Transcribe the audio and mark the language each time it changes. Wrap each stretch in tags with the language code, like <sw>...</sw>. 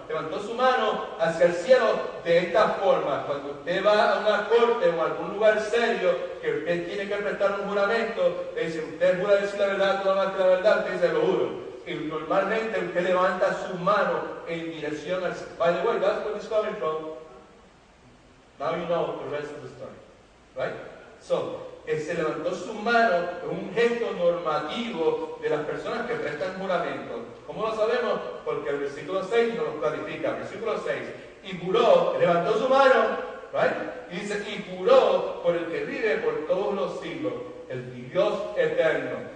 <es>Levantó su mano hacia el cielo de esta forma. Cuando usted va a una corte o a algún lugar serio, que usted tiene que prestar un juramento, le dice, usted jura decir la verdad, toda la verdad, usted dice, lo juro. Y normalmente usted levanta su mano en dirección al cielo.</es> <en>By the way, that's where it's coming from. Now you know the rest of the story, right?</en> <es>So, se levantó su mano, es un gesto normativo de las personas que prestan juramento. ¿Cómo lo sabemos? Porque el versículo 6 nos lo clarifica. Versículo 6, y juró, levantó su mano,</es> <en>right?</en> <es>Y dice, y juró por el que vive por todos los siglos, el Dios eterno.</es>